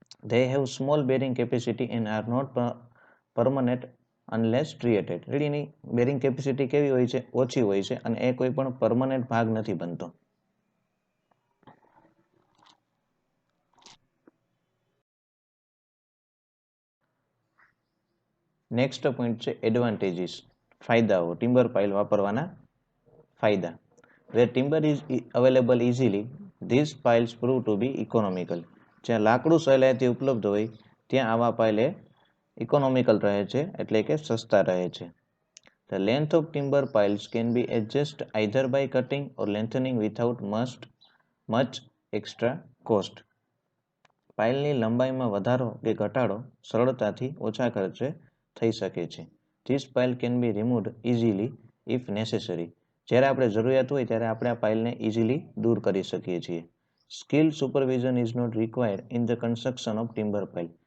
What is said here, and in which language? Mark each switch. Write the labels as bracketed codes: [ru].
[en] They have small bearing capacity and are not permanent unless striated. [gu] Any bearing capacity કેવી હોય છે ઓછી હોય છે અને એ કોઈ પણ પરમનન્ટ ભાગ નથી બનતો. નેક્સ્ટ પોઈન્ટ છે એડવાન્ટેજીસ, ફાયદાઓ. ટિમ્બર પાઇલ વાપરવાના ફાયદા. [en] Where timber is available easily, these piles prove to be economical. [gu] જ્યાં લાકડું સહેલાઈથી ઉપલબ્ધ હોય ત્યાં આવા પાઇલ ઇકોનોમિકલ રહે છે એટલે કે સસ્તા રહે છે. [en] The length of timber piles can be adjusted either by cutting or lengthening without much extra cost. [gu] પાઇલની લંબાઈમાં વધારો કે ઘટાડો સરળતાથી ઓછા ખર્ચે થઈ શકે છે. [en] This pile can be removed easily if necessary. [gu] જ્યારે આપણે જરૂરિયાત હોય ત્યારે આપણે આ પાઇલને ઇઝીલી દૂર કરી શકીએ છીએ. [en] Skill supervision is not required in the construction of timber pile.